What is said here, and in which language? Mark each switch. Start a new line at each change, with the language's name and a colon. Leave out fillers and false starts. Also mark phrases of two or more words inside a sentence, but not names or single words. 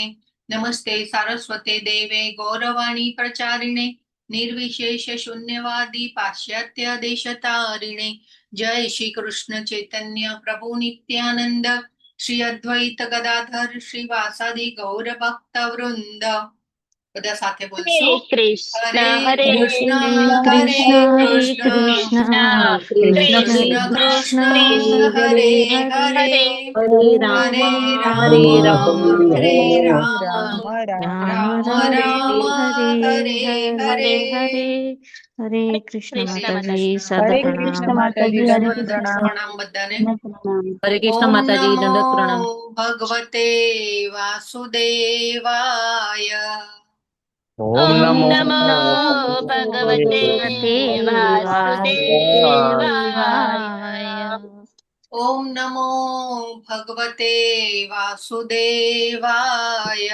Sanskrit: नमस्ते सारस्वते देवे गौरवाणी प्रचारिणे निर्विशेष शून्यवादी पाश्चात्य देशतारिणे। जय श्री कृष्ण चैतन्य प्रभु नित्यानंद श्री अद्वैत गदाधर श्रीवासादि गौर भक्त वृंद।
Gujarati: બધા સાથે બોલશો હરે કૃષ્ણ હરે કૃષ્ણ કૃષ્ણ કૃષ્ણ હરે હરે હરે રામ હરે રામ રામ રામ હરે હરે।
Hindi: हरे कृष्ण माताजी हरे सादर कृष्ण प्रणाम। माताजी हरे दंडवत कृष्ण प्रणाम बधाने। हरे कृष्ण
Sanskrit: ओम
Hindi: माताजी
Sanskrit: नमो
Hindi: दंडवत प्रणाम।
Sanskrit: भगवते वासुदेवाय। ओम नमो भगवते वासुदेवाय। ओम नमो भगवते वासुदेवाय।